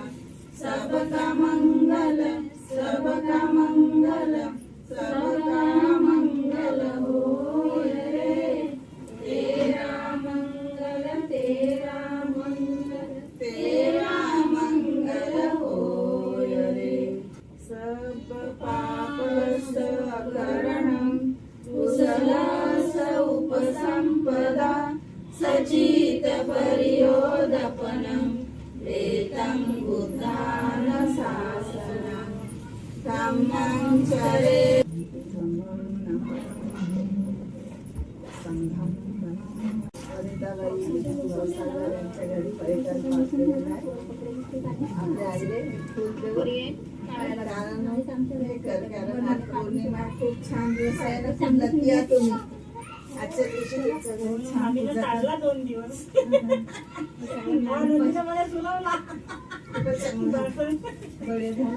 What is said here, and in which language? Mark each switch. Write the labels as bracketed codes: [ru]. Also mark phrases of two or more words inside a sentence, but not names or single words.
[hi] सबका मंगल सबका मंगल सबका मंगल होय रे. तेरा मंगल तेरा मंगल तेरा मंगल होय रे. [pi] सब पाप सकरणं कुशलस उपसंपदा सचित परियोदपनं वेतं बुद्धान शासनं धम्मं चरे संघं. [mr] वनिताबाई घोसाळकर यांच्या घरी पर्यटन पास केलेलं आहे. आपल्या आईले फुल देऊन कारण आज पौर्णिमा खूप छान दिवस आहे ना. खूप लकी आहे तुम्ही. आजच्या दिवशी छान पूजा 2 दिवस बळे झाला.